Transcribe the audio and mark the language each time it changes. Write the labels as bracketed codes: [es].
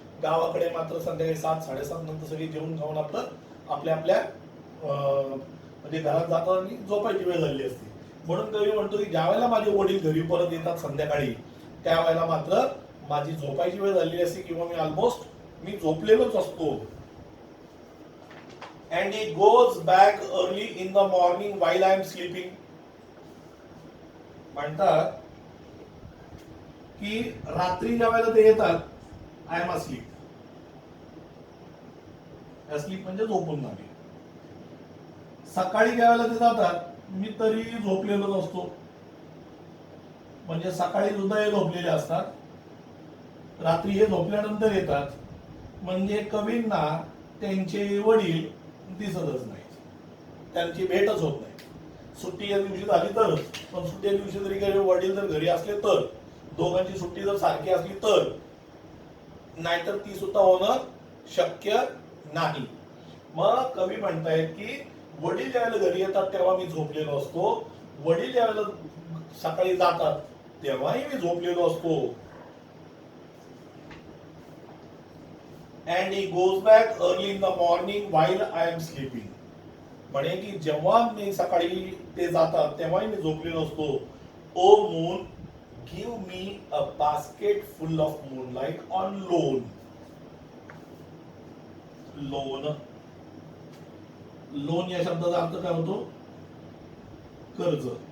[mr] गावाकडे मात्र संध्याकाळी 7-7:30 नंतर सगळी जेवण खाऊन आपल्या म्हणजे घरात जातात आणि झोपायची वेळ झालेली असते. म्हणून कवी म्हणतो की ज्या वेळेला माझे वडील घरी परत येतात संध्याकाळी त्यावेळेला मात्र माझी झोपायची वेळ झालेली असते किंवा मी झोपलेलोच असतो. [en] And he goes back early in the morning while I am sleeping. [mr] म्हणतात की रात्री ज्या वेळेला ते येतात [en] I am asleep. [mr] अस्लीप म्हणजे झोपून जाणे. सकाळी ज्या वेळेला ते जातात मी तरी झोपलेलोच असतो. म्हणजे सकाळी सुद्धा हे झोपलेले असतात, रात्री हे झोपल्यानंतर येतात. म्हणजे कवींना त्यांचे वडील दिसतच नाही, त्यांची भेटच होत नाही. सुट्टी या दिवशी झाली तर, पण सुट्टी दिवशी जरी वडील जर घरी असले तर, दोघांची सुट्टी जर सारखी असली तर, नाहीतर ती सुद्धा होणं शक्य नाही. मग कवी म्हणतायत की वडील ज्यावेळेला घरी येतात तेव्हा मी झोपलेलो असतो, वडील ज्यावेळेला सकाळी जातात तेव्हाही मी झोपलेलो असतो. [en] And he goes back early in the morning while I am sleeping. [mr] म्हणे की जेव्हा मी सकाळी ते जातात तेव्हाही मी झोपलेलो असतो. [en] Oh moon give me a basket full of moonlight on loan. [mr] Loan या शब्दाचा अर्थ काय होतो, कर्ज.